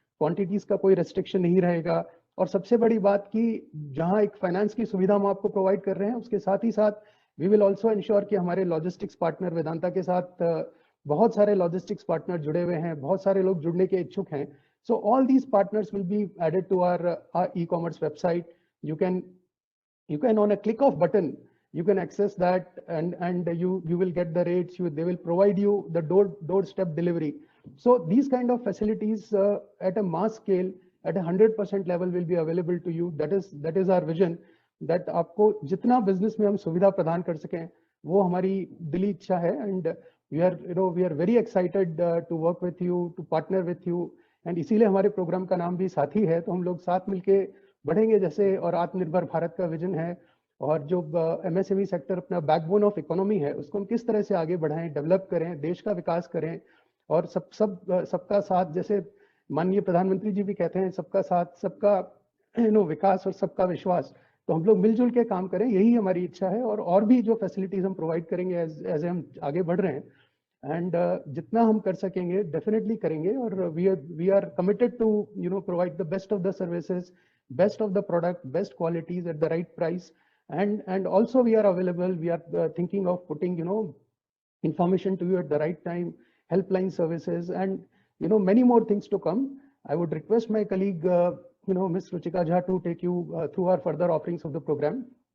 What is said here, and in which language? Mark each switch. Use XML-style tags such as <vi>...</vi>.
<hi>Quantities का कोई restriction नहीं रहेगा. और सबसे बड़ी बात कि जहाँ एक फाइनेंस की सुविधा हम आपको प्रोवाइड कर रहे हैं, उसके साथ ही साथ</hi> <en>we will also ensure</en> <hi>कि हमारे लॉजिस्टिक्स पार्टनर वेदांता के साथ बहुत सारे लॉजिस्टिक्स पार्टनर जुड़े हुए हैं, बहुत सारे लोग जुड़ने के इच्छुक हैं.</hi> <en>So all these partners will be added to our e commerce website. You can on a click of button, you can access that and you will get the rates. They will provide you the doorstep delivery. So these kind of facilities at a mass scale at a 100% level will be available to you. That is our vision, that</en> <hi>आपको जितना business में हम सुविधा प्रदान कर सकें वो हमारी दिली इच्छा है.</hi> <en>And we are very excited to work with you, to partner with you.</en> <hi>And इसीलिए हमारे प्रोग्राम का नाम भी साथी है. तो हम लोग साथ मिलके बढ़ेंगे जैसे, और आत्मनिर्भर भारत का विजन है, और जो MSME सेक्टर अपना</hi> <en>backbone of economy</en> <hi>है उसको हम किस तरह से आगे बढ़ाएं, डेवलप करें, देश का विकास करें. और सबका साथ, जैसे माननीय प्रधानमंत्री जी भी कहते हैं, सबका साथ सबका विकास और सबका विश्वास. तो हम लोग मिलजुल के काम करें, यही हमारी इच्छा है. और भी जो फैसिलिटीज हम प्रोवाइड करेंगे एज हम आगे बढ़ रहे हैं, एंड जितना हम कर सकेंगे डेफिनेटली करेंगे.</hi> <en>और we are committed to provide the best of the services, best of the product, best qualities at the right price. And also we are available. We are thinking of putting information to you at the right time, helpline services, and many more things to come. I would request my colleague Ms. Ruchika Jha to take you through our further offerings of the program.</en>